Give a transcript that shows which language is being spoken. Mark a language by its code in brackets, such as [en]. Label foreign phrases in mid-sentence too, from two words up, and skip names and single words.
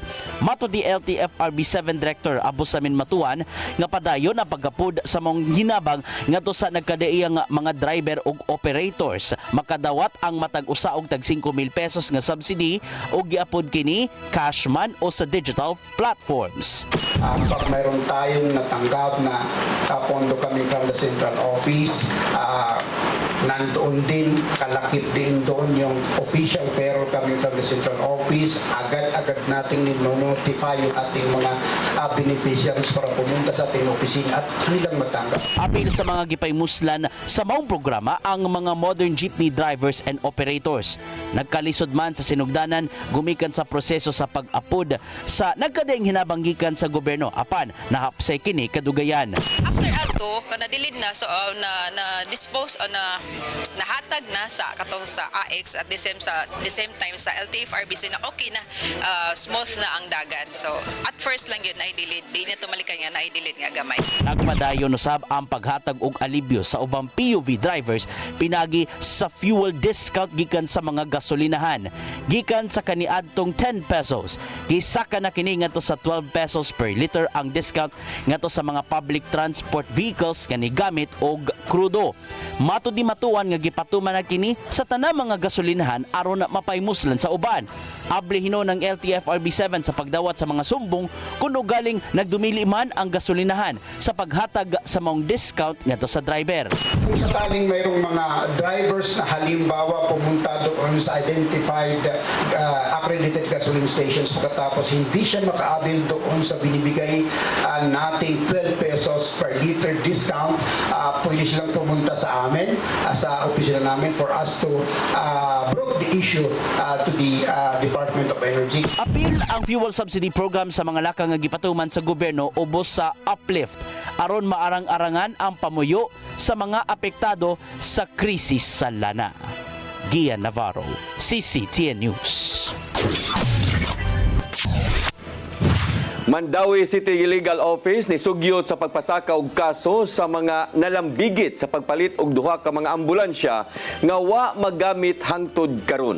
[ceb] Mato di LTFRB 7 Director Abusamin Matuan nga padayon ang pagkapud sa mong hinabang ngadto sa nagkadaiyang mga driver ug operators makadawat ang matag usa og tag 5,000 pesos nga subsidy ug giapod kini cashman o sa [en] digital platforms. [tl] Pag mayroon tayong natanggap na pondo kami [en] from the central office, [tl] nandoon din, kalakip din doon yung official payroll [en] coming from the central office. [tl] Agad-agad nating nino-notify yung ating mga beneficiaries para pumunta sa ating opisina at kanilang matanggap. [ceb] Apil sa mga gipaymuslan sa maong programa ang mga [en] modern jeepney drivers and operators. [ceb] Nagkalisod man sa sinugdanan gumikan sa proseso sa pag-apod sa nagkadaing hinabanggikan sa gobyerno apan nahapsay kini kadugayan. After ato nadilid na so na dispose o nahatag na sa katong sa AX [en] at the same time [ceb] sa LTFRB so na okay na smooth na ang dagan. So [en] at first [ceb] lang yun na i-delete, di na tumalikan nga na i-delete nga gamay. Nagpadayon usab ang paghatag og alibyo sa ubang PUV drivers pinagi sa fuel discount gikan sa mga gasolinahan. Gikan sa kaniadtong 10 pesos, gisaka na kini ngadto sa 12 pesos [en] per liter [ceb] ang discount ngadto sa mga [en] public transport vehicles [ceb] kani gamit og krudo. Matud di matuan nga gipatuman na kini sa tanang mga gasolinahan aron na mapaymuslan sa uban. Abli hino ng LTFRB 7 sa pagdawat sa mga sumbong kuno galing nagdumili man ang gasolinahan sa paghatag sa maong discount ngadto sa driver. [tl] Kung sakaling mayroong mga drivers na halimbawa pumunta doon sa [en] identified accredited gasoline stations [tl] pagkatapos hindi siya makaabil doon sa binibigay nating 12 pesos [en] per liter discount, [tl] pwede silang pumunta sa amin, sa opisina namin [en] for us to broach the issue to the Department of Energy. [ceb] Apil ang fuel subsidy program sa mga laka nga gipatuman sa gobyerno ubos sa uplift aron maarang-arangan ang pamuyo sa mga apektado sa krisis sa lana. Gian Navarro, CCTN News. Mandawi City Legal Office ni sugyot sa pagpasaka og kaso sa mga nalambigit sa pagpalit og duha ka mga ambulansya nga wa magamit hangtod karon.